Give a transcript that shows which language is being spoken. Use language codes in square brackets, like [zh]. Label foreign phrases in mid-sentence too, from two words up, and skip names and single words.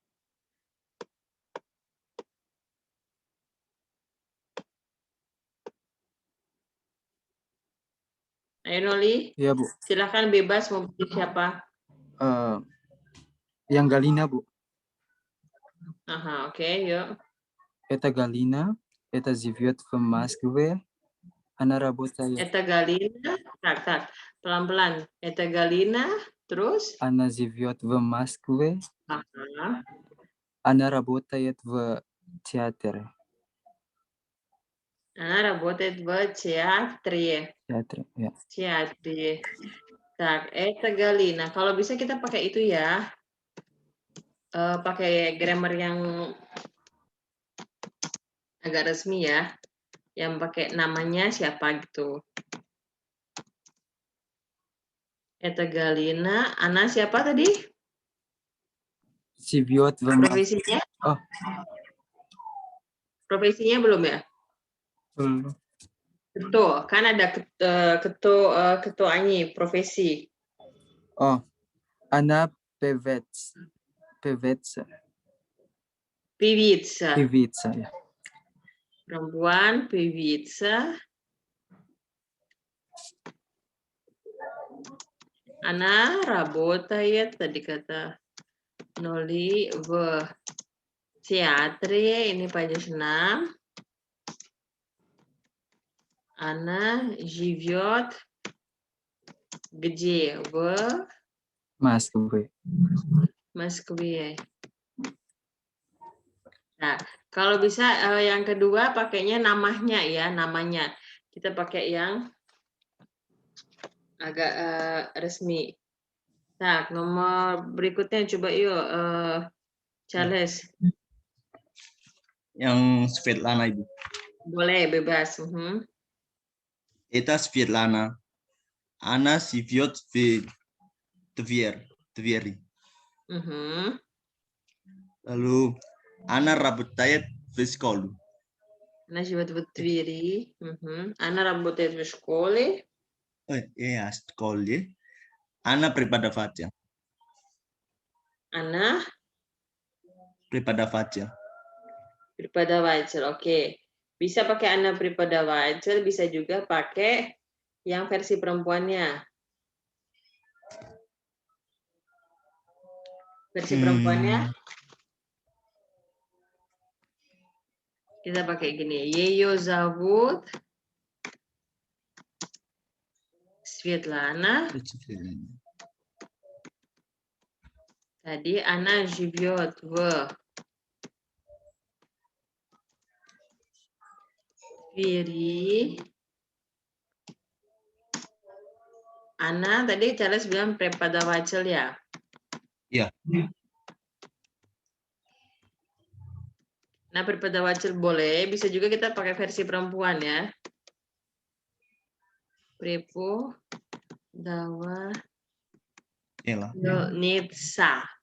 [id] Ayo Noli, Iya, Bu. silahkan bebas mau pilih siapa. Yang Galina, Bu. Aha, oke, yuk. [ru] Это Галина. Это живет в Москве. Она работает. Eta Galina, [id] tak, pelan-pelan. [ru] Eta Galina, [id] terus? [ru] Она живет в Москве. Aha. Она работает в театре. Она работает в театре. Театре, [id] ya. [ru] Театре. Так, Это Galina. [id] Kalau bisa kita pakai itu ya. Pakai grammar yang agak resmi ya. Yang pakai namanya siapa gitu. [ru] Eta Galina. [id] Ana siapa tadi? [ru] Живет в [id] Profesinya? Oh. Profesinya belum ya? [ru] Москве. [id] Betul, kan ada ketuanya profesi. [ru] Oh, она певец. Певица. Певица. Певица, [id] ya. Perempuan, [ru] певица. Она работает, [id] tadi kata Noli, [ru] в театре, [id] ini pajas 6. [ru] Она живет где? В Москве. Москве. [id] Nah, kalau bisa yang kedua pakainya namanya ya, namanya. Kita pakai yang agak resmi. Nah, nomor berikutnya coba yuk, Charles. Yang Svetlana, Ibu. Boleh, bebas. [ru] Это Svetlana. Она живет в Твери. Lalu Ana работает в школе. Она живет в Твери. Она работает в школе. Ya, школе. Ana преподаватель. Она Преподаватель. prepodavatelь. [id] Oke. Bisa pakai [ru] Она преподаватель, [id] bisa juga pakai yang versi perempuannya. Versi perempuannya kita pakai gini. [ru] Ее зовут Svetlana. Tadi Ana живет в Твери. [id] Ana tadi Charles bilang prepodavatelь ya? Iya. Nah, prepodavatelь boleh, bisa juga kita pakai versi perempuan ya. [ru] Prepodavatelnica.